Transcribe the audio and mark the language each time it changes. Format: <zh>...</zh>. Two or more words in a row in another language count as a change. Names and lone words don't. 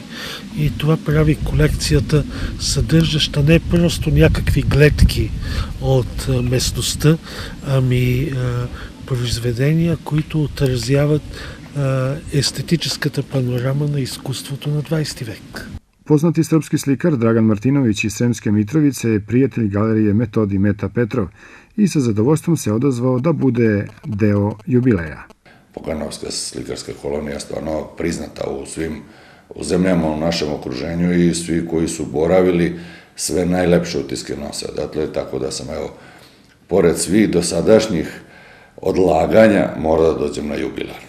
<bg>И това прави колекцията съдържаща не просто някакви гледки от местността, ами произведения, които отразяват естетическата панорама на изкуството на 20. век.</bg> <sr>Poznati srpski slikar Dragan Martinović iz Sremske Mitrovice je prijatelj galerije Metodi Meta Petrov i sa zadovoljstvom se odazvao da bude deo jubileja. Poganovska slikarska kolonija je stvarno priznata u svim zemljama u našem okruženju i svi koji su boravili sve najlepše utiske nose odatle, tako da sam pored svih dosadašnjih odlaganja mora da dođem na jubilarnu.</sr>